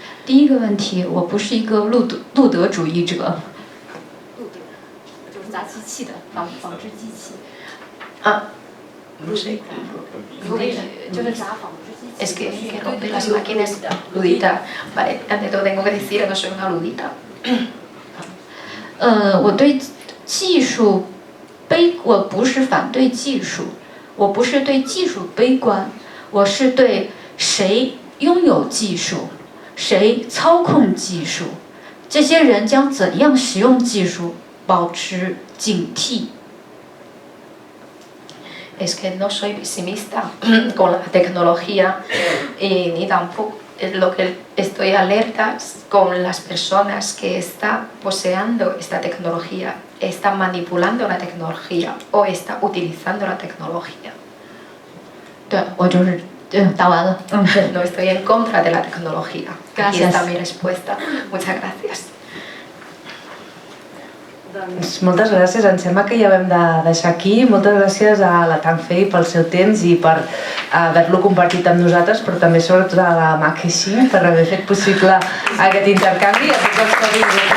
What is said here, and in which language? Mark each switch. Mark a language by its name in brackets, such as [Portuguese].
[Chinese] 第一个问题，我不是一个路德主义者。路德就是砸机器的纺织机器。 [Spanish] No sé. [Chinese] 就是砸纺织机器。 [Spanish] Es que rompe las máquinas. Ludita. Vale, ante todo tengo que decir que no soy una ludita. [Chinese] 我对技术我不是反对技术，我不是对技术悲观，我是对谁拥有技术。谁操控技术？这些人将怎样使用技术？保持警惕。 [Spanish] Es que no soy pesimista con la tecnología ni tampoco lo que estoy alerta con las personas que están poseando esta tecnología, están manipulando la tecnología o están utilizando la tecnología. [Chinese] 对，我就是。打完了。 [Spanish] No estoy en contra de la tecnología. Gracias. Aquí está mi respuesta. Muchas gracias. [Catalan] Moltes gràcies, em sembla que ja ho hem de deixar aquí. Moltes gràcies a la Tang Fei pel seu temps i per haver-lo compartit amb nosaltres, però també sobretot a la Ma Kexing per haver fet possible aquest intercanvi i a tots els que heu vingut.